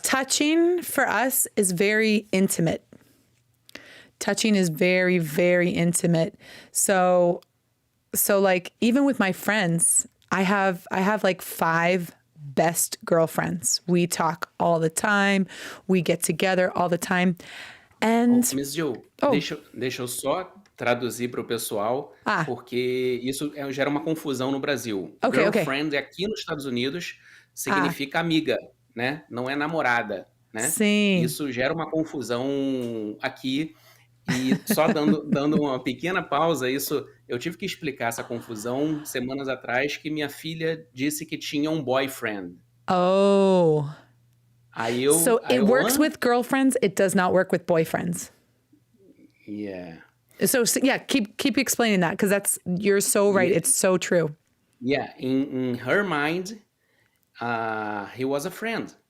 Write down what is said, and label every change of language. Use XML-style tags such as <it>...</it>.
<en>Touching for us is very intimate. Touching is very, very intimate. So like even with my friends, I have like 5 best girlfriends. We talk all the time. We get together all the time. And</en> <pt>MissJill, deixa eu só traduzir para o pessoal, porque isso gera uma confusão no Brasil. Girlfriend aqui nos Estados Unidos significa amiga, né? Não é namorada, né? Sim. Isso gera uma confusão aqui. E só dando uma pequena pausa, eu tive que explicar essa confusão semanas atrás, que minha filha disse que tinha um boyfriend.</pt> <en>Oh. So it works with girlfriends, it does not work with boyfriends. Yeah. So yeah, keep explaining that, because you're so right. It's so true. Yeah, in her mind, he was a friend.</en>